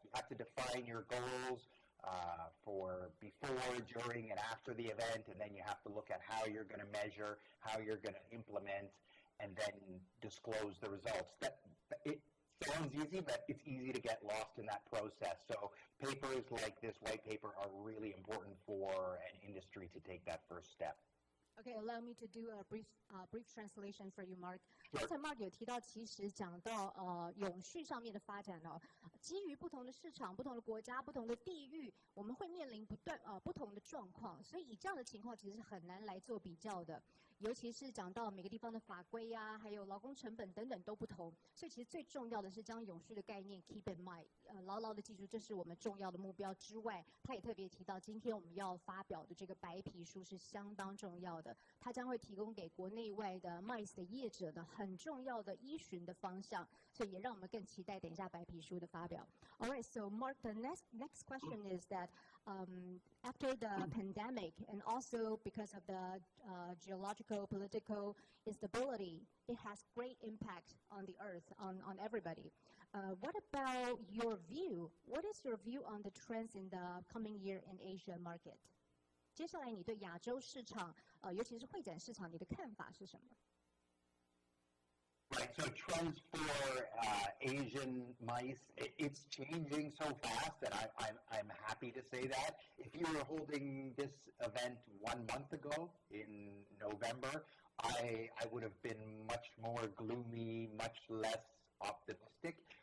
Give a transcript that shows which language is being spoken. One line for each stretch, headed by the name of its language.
English: You have to define your goals for before, during, and after the event, and then you have to look at how you're going to measure, how you're going to implement, and then disclose the results. It sounds easy, but it's easy to get lost in that process. So papers like this white paper are really important for an industry to take that first step. Okay, allow me to do a brief translation for you, Mark. Sure.
Chinese: 刚才 Mark 有提到，其实讲到永续上面的发展哦，基于不同的市场、不同的国家、不同的地域，我们会面临不同的状况，所以以这样的情况其实是很难来做比较的。尤其是讲到每个地方的法规呀，还有劳工成本等等都不同，所以其实最重要的是将永续的概念
English: keep in mind，
Chinese: 牢牢的记住，这是我们重要的目标之外，他也特别提到，今天我们要发表的这个白皮书是相当重要的，它将会提供给国内外的 MICE 的业者的很重要的依循的方向，所以也让我们更期待等一下白皮书的发表。
English: All right, so Mark, the next question is that after the pandemic and also because of the geological, political instability, it has great impact on the earth, on everybody. What about your view? What is your view on the trends in the coming year in Asia market?
Chinese: 接下来你对亚洲市场，尤其是会展市场，你的看法是什么？
English: Right, so trends for Asian MICE, it's changing so fast, and I'm happy to say that. If you were holding this event 1 month ago in November, I would have been much more gloomy, much less optimistic.